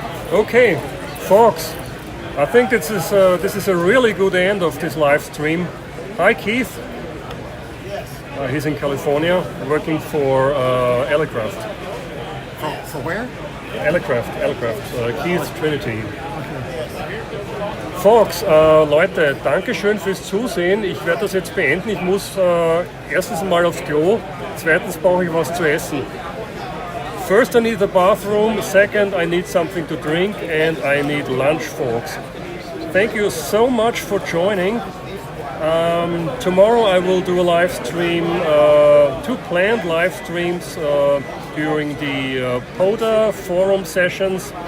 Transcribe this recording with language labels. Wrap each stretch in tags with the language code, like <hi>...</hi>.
<en>Okay, folks, I think this is a really good end of this live stream. Hi, Keith. He's in California, working for Elecraft. For where? Elecraft, Keith Trinity.</en> <de>Folks, Leute, danke schön fürs Zusehen. Ich werde das jetzt beenden. Ich muss erstens mal aufs Klo, zweitens brauche ich was zu essen.</de> <en>First I need the bathroom, second I need something to drink, and I need lunch, folks. Thank you so much for joining. Tomorrow I will do a live stream, 2 planned live streams during the PODA forum sessions.</en>